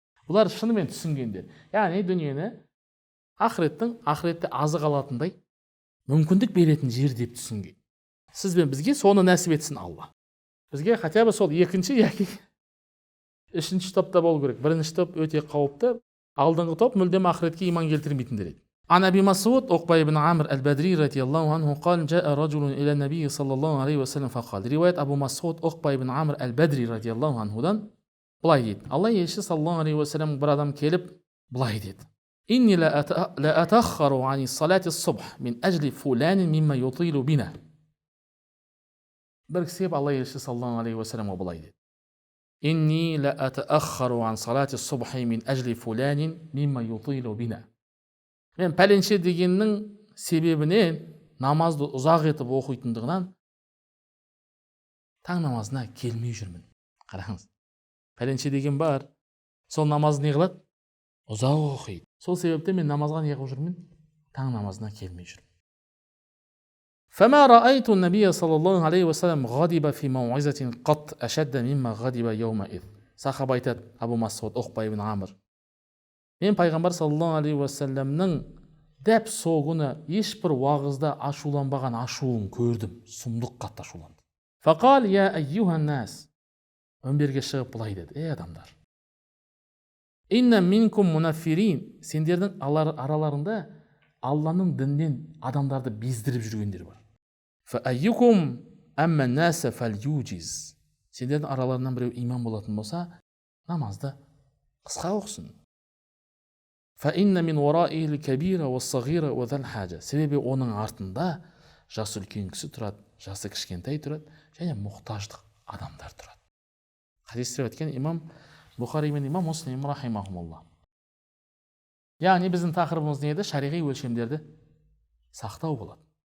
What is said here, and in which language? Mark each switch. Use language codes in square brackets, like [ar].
[kk] Бұлар шынымен түсінгендер. Яғни дүниені ақыретте азық алатындай мүмкіндік беретін жер деп түсінген. Сіз бен бізге соны нәсіп етсін Алла. Бізге [ru] хотя бы [kk] сол екінші яки 3-ші топта болу керек. Бірінші топ өте қауіпті, алдыңғы топ мүлдем ақыретке иман келтірмейтіндер еді. [ar] عن أبي مسعود عقبة بن عامر البدري رضي الله عنه قال جاء رجل إلى النبي صلى الله عليه وسلم فقال رواية أبو مسعود عقبة بن عامر البدري رضي الله عنه'dan [kk] былай дейді. Алла елшісі саллаллаху алейхи уассалам бір адам келіп былай дейді. [ar] إني لا أتأخر عن صلاة الصبح من أجل فلان مما يطيل بنا. [kk] бір кісі Алла елшісі саллаллаху алейхи уассаламға былай дейді. [ar] إني لا أتأخر عن صلاة الصبح من أجل فلان مما يطيل بنا. [kk] Мен пәленше дегеннің себебінен намазды ұзақ етіп оқитындығынан таң намазына келмей жүрмін. Қараңыз. Пәленше деген бар. Сол намазды не қылады? Ұзақ оқиды. Сол себепте мен намазға не қылып жүрмін? Таң намазына келмей жүрмін. [ar] فما رأيت النبي صلى الله عليه وسلم غضب في موعظة قط أشد مما غضب يومئذ. [kk] Сахаба айтады, Абу Масуд Уқба ибн Амр. Мен пайғамбар саллаллаху алейхи уассаламның дәп сол күні ешбір уағызда ашуланбаған ашуын көрдім. Сұмдық қатты ашуланды. [ar] Фақал я айюхан нас. [kk] Өмберге шығып былай деді: ей адамдар, [ar] инна минкум мунаффирин. [kk] Сендердің араларында Алланың діннен адамдарды бездіріп жүргендер бар. [ar] Фа айюкум амма наса фальюджиз. [kk] Сендердің араларынан біреу иман болатын болса, намазды қысқа оқысын. [ar] فإن من ورائه الكبير والصغير وذا الحاجة. [kk] Себебі оның артында жасы үлкен кісі тұрады, жасы кішкентай тұрады, және мұқтаждық адамдар тұрады. Хадисте өткен имам Бухари мен имам Муслим рахимахумуллах. Яғни біздің тақырыбымыз не еді? Шариғи өлшемдерді сақтау болады.